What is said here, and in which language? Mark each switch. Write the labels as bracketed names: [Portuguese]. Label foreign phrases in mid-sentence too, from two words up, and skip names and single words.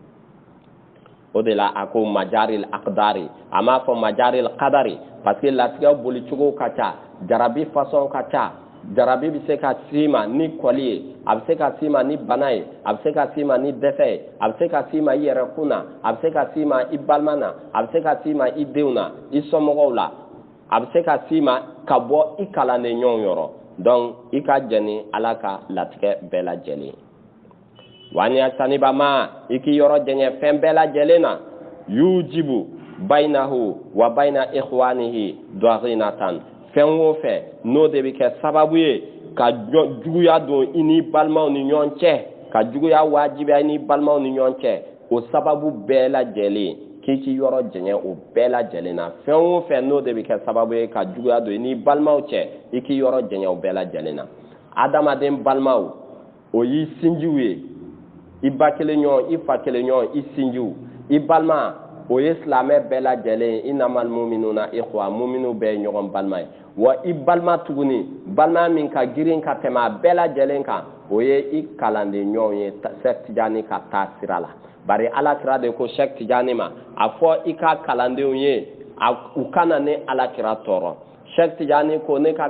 [Bambara] o de la a ko [Arabic] مجاري الأقدار [Bambara] a m'a fɔ [Arabic] مجاري القدر [French] parce que [Bambara] latigɛ boli cogo ka ca jarabi façon ka ca jarabi bɛ se ka s'i ma ni kɔli ye a bɛ se ka s'i ma ni bana ye a bɛ se ka s'i ma ni dɛsɛ ye a bɛ se ka s'i ma i yɛrɛ kun na a bɛ se ka s'i ma i balima na a bɛ se ka s'i ma i denw na i somɔgɔw la a bɛ se ka s'i ma ka bɔ i kalanden ɲɔgɔn yɔrɔ donc i ka jɛn ni ala ka latigɛ bɛɛ lajɛlen wani saniba ma i k'i yɔrɔ jɛngɛ fɛn bɛɛ lajɛlen na [Arabic] يوجب بينه و بين إخوانه ضغينة [Bambara] fɛn o fɛn n'o de bɛ kɛ sababu ye ka juguya don i ni balimaw ni ɲɔgɔn cɛ ka juguya wajibiya i ni balimaw ni ɲɔgɔn cɛ o sababu bɛɛ lajɛlen k'i k'i yɔrɔ jɛngɛ o bɛɛ lajɛlen na fɛn o fɛn n'o de bɛ kɛ sababu ye ka juguya don i ni balimaw cɛ i k'i yɔrɔ jɛngɛ o bɛɛ lajɛlen na adamaden balimaw o y'i sinjiw ye i ba kelen ɲɔgɔn i fa kelen ɲɔgɔn i sinjiw i balima o ye silamɛ bɛɛ lajɛlen [Arabic] إنما المؤمنون إخوة [Bambara] mu'minu bɛɛ ye ɲɔgɔn balima ye wa i balima tuguni balima min ka girin ka tɛmɛ a bɛɛ lajɛlen kan o ye i kalanden ɲɔgɔn ye Cheikh Tijani ka taa sira la bari alakira de ko Cheikh Tijani ma a fɔ i ka kalandenw ye u kana ne alakira tɔɔrɔ Cheikh Tijani ko ne ka